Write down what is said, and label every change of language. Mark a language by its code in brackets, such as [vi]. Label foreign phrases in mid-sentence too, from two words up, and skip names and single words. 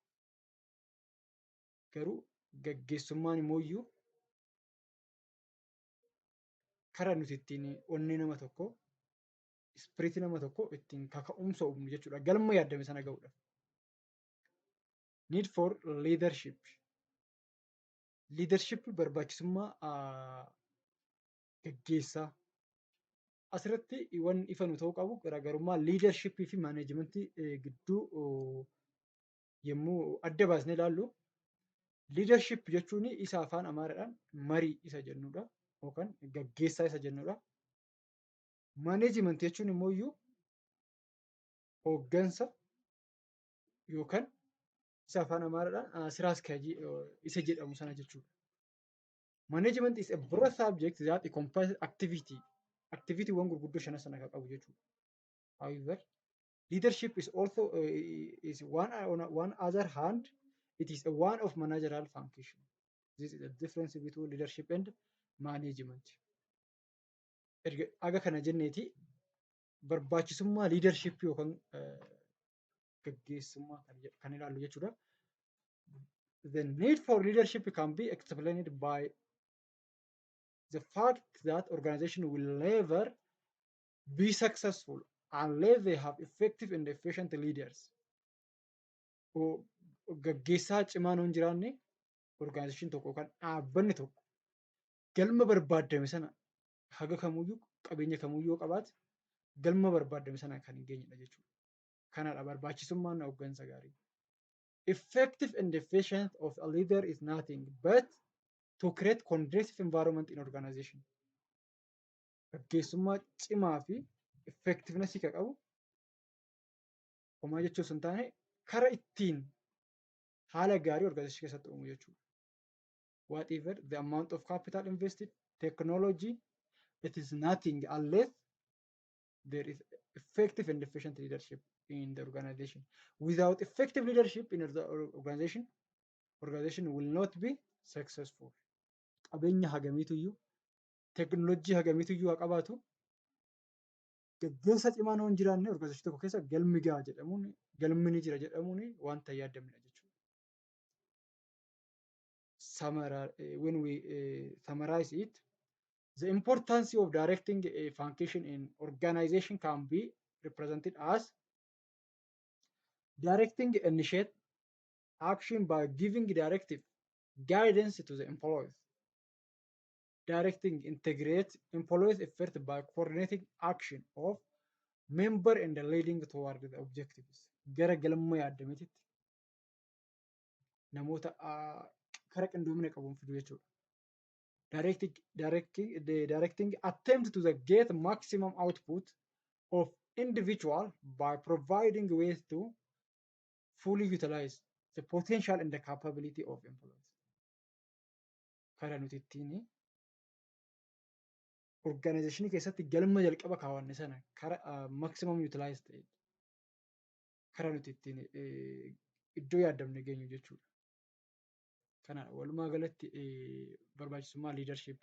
[om] Garuu gaggeessummaan immoo karaa nuti ittiin onnee nama tokko, ispiriitii nama tokko ittiin kaka'umsa uumnu jechuudha. Galma yaaddame sana ga'uudhaaf. [en] Need for leadership. Leadership [om] barbaachisummaa gaggeessaa. Asirratti waan ifa nu ta'uu qabu garaagarummaa leadership fi maaneejimentii gidduu yommuu adda baasnee ilaallu, leadership jechuun isa afaan Amaaraadhaan marii isa jennudha yookaan gaggeessaa isa jennudha. Management jechuun immoo hooggansa yookaan isa afaan Amaaraadhaan [am] ሥራ አስኪያጅ [om] isa jedhamu sana jechuudha. [en] Management is a broad subject that encompasses activity. [om] Activity-wwan gurguddoo shana sana kan qabu jechuudha. [en] However, leadership is also is one other hand, it is a one of managerial function. This is the difference between leadership and management. [om] Aga kana jenneeti barbaachisummaa leadership yookaan gaggeessummaa kan ilaallu jechuudha. [en] The need for leadership can be explained by the fact that organization will never be successful unless they have effective and efficient leaders. [om] Gaggeessaa cimaan hin jiraanne organization tokko yookaan dhaabbanni tokko galma barbaadame sana haga kamuyyuu qabeenya kamuyyuu qabaate galma barbaadame sana kan hin geenyedha jechuudha. Kanadha barbaachisummaan hooggansa gaarii. [en] Effective and efficient of a leader is nothing but to create conducive environment in organization. [om] Gaggeessummaa cimaa fi effectiveness kan qabu homaa jechuun sun taane karaa ittiin haala gaarii organization keessatti uumu jechuudha. [en] Whatever the amount of capital invested, technology, it is nothing unless there is effective and efficient leadership in the organization. Without effective leadership in the organization will not be successful. [om] Qabeenya hagamiituyyuu, teknoolojii hagamiituyyuu haa qabaatu, gaggeessa cimaan hin jiraanne organization tokko keessa galmi gahaa jedhamuun, galmi ni jira jedhamuun wanta yaadamnedha jechuudha. [en] When we summarize it, the importance of directing a function in organization can be represented as directing initiate action by giving directive guidance to the employees. Directing integrate employees effort by coordinating action of member and leading toward the objectives. [om] Gara galma yaadametitti namoota karaa qindoomina qabuun fidu jechuudha. [en] Directing attempt to get maximum output of individual by providing ways to fully utilize the potential and the capability of employees. [om] Karaa nuti ittiin organizationii keessatti galma jalqaba kaawwanne sana karaa [en] maximum utilize [om] ta'e karaa nuti ittiin iddoo yaadamne geenyu jechuudha. Kana walumaa galatti barbaachisummaa leadership.